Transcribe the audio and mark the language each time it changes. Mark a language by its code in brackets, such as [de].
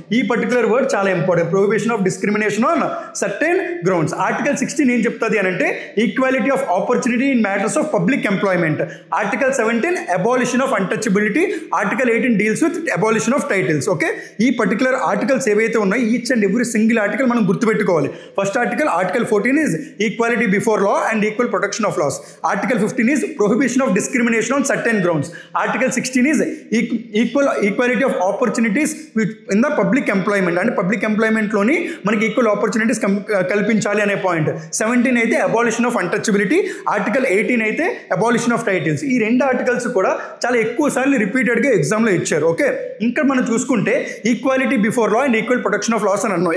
[en] ఈ particular word చాలా important, prohibition of discrimination on certain grounds. Article 16 [te] ఏం చెప్తుంది అని అంటే [en] Equality of opportunity in matters of public employment. Article 17 abolition of untouchability. Article 18 deals with abolition of titles. Okay, ఈ particular articles [te] ఏవైతే ఉన్నాయో [en] each and every single article [te] మనం గుర్తుపెట్టుకోవాలి. [en] First article 14 is equality before law and equal protection of laws. Article 15 is prohibition of discrimination on certain grounds. Article 16 is equality of opportunities in the public employment. And public employment [te] లోని మనకి [en] equal opportunities [te] కల్పించాలి అనే [en] Point. 17 అయితే abolition of untouchability. Article 18 అయితే abolition of titles. [te] ఈ రెండు articles కూడా చాలా ఎక్కువ సార్లు రిపీటెడ్గా ఎగ్జామ్లో ఇచ్చారు. [en] okay, [te] ఇంకా మనం చూసుకుంటే [en] equality before law and equal protection of laws [te] అని అన్నాం.